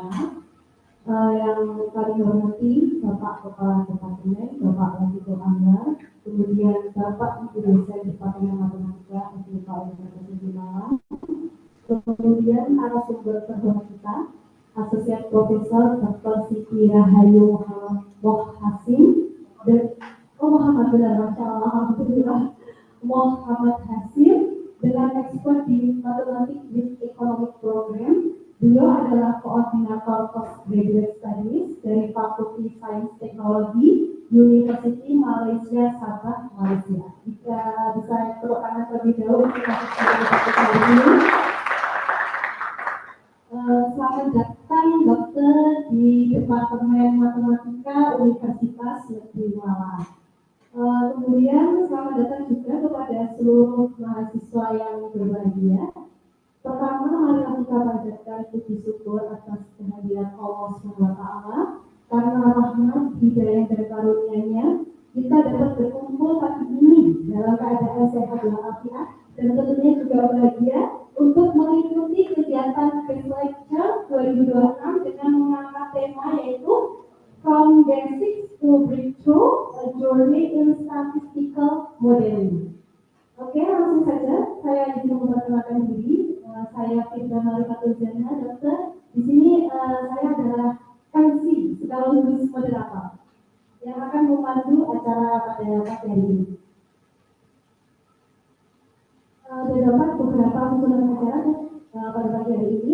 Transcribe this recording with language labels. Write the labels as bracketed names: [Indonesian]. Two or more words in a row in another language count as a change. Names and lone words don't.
[Indonesian] Yang kami hormati Bapak Kepala Departemen, Bapak Latiful Anwar, kemudian Bapak Ibu Dosen Departemen Matematika SMK Universitas Malang, kemudian narasumber terhormat kita, Asosiat Profesor Dr. Siti Rahayu Mohasim dan Muhammad benar, [Arabic] ما شاء الله, [Indonesian] Alhamdulillah, Muhammad Hasim dengan ekspert di Matematik [English] with Economic Program. [Indonesian] Beliau adalah koordinator [English] Postgraduate Studies [Indonesian] dari Fakulti Sains Teknologi University Malaysia Sabah, Malaysia. Jika bisa tepuk tangan terlebih dahulu untuk masuk ke ini. Selamat datang dokter di Departemen Matematika Universitas Negeri Malang. Kemudian selamat datang juga kepada seluruh mahasiswa yang berbahagia. Pertama, marilah kita panjatkan puji syukur atas kehadiran Allah SWT karena rahmat, hidayah dan karunia-Nya kita dapat berkumpul pagi ini dalam keadaan sehat walafiat dan tentunya juga bahagia untuk mengikuti kegiatan Best Lecture 2026 dengan mengangkat tema yaitu [English] From Basics to Breakthrough, a Journey in Statistical Modeling. [Indonesian] Oke, langsung saja saya ingin memperkenalkan diri. Saya Firda Marifatul Jana, dokter. Di sini saya adalah MC sekaligus moderator yang akan memandu acara pada pagi hari ini. Terdapat beberapa susunan acara pada pagi hari ini.